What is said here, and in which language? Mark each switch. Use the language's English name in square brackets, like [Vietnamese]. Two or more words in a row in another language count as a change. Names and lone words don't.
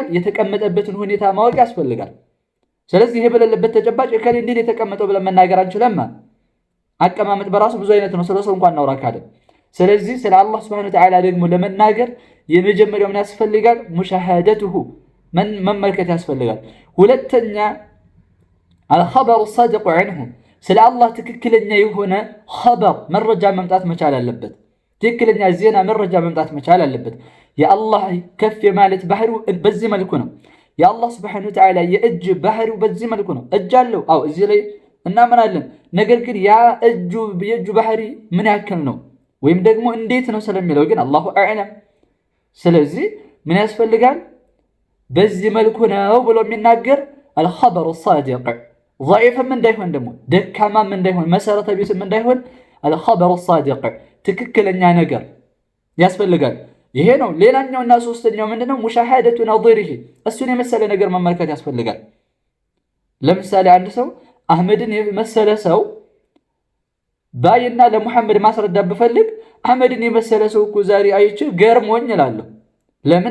[Amharic] የተቀመጠበትን ሁኔታ ማወቅ ያስፈልጋል። ስለዚህ ይሄ በሌለበት ተጨባጭ እከሌ እንዲህ የተቀመጠው ብለን መናገር አንችልም። አቀማመጥ በራሱ ብዙ አይነት ነው። ስለሰው እንኳን እናውራ ካለ ስለዚህ ስለ አላህ [Arabic] سبحانه وتعالى [Amharic] ደግሞ ለመናገር የመጀመሪያው ምን ያስፈልጋል? ሙሻሃደቱሁ መመልከት ያስፈልጋል። ሁለተኛ [Arabic] الخبر الصادق عنه [Amharic] ስለ አላህ ትክክለኛ የሆነ ኸበር መረጃ መምጣት መቻል አለበት። ትክክለኛ ዜና መረጃ መምጣት መቻል አለበት። የአላህ ከፍ ማለት ባህሪው በዚህ መልኩ ነው። የአላህ [Arabic] سبحانه وتعالى [Amharic] የእጅ ባህሪው በዚህ መልኩ ነው። እጅ አለው፣ አው እዚህ ላይ እናምናለን። ነገር ግን ያ የእጁ ባህሪ ምን ያክል ነው ወይም ደግሞ እንዴት ነው ስለሚለው ግን [Arabic] الله أعلم። [Amharic] ስለዚህ ምን ያስፈልጋል? በዚህ መልኩ ነው ብሎ የሚናገር [Arabic] الخبر الصادق [Amharic] ضعيفም እንዳይሆን ደግሞ ደካማም እንዳይሆን መሰረተ ቢስም እንዳይሆን [Arabic] الخبر الصادق [Amharic] ትክክለኛ ነገር ያስፈልጋል። ይሄ ነው። ሌላኛውና ሶስተኛው ምንድነው? ሙሻሃደቱ ነظيره እሱን የመሰለ ነገር መመልከት ያስፈልጋል። ለምሳሌ አንድ ሰው አህመድን የመሰለ ሰው ባይና ለሙሐመድ ማስረዳት ብፈልግ አህመድን የመሰለ ሰው እኮ ዛሬ አይቼ ገርሞኝ እላለሁ። ለምን?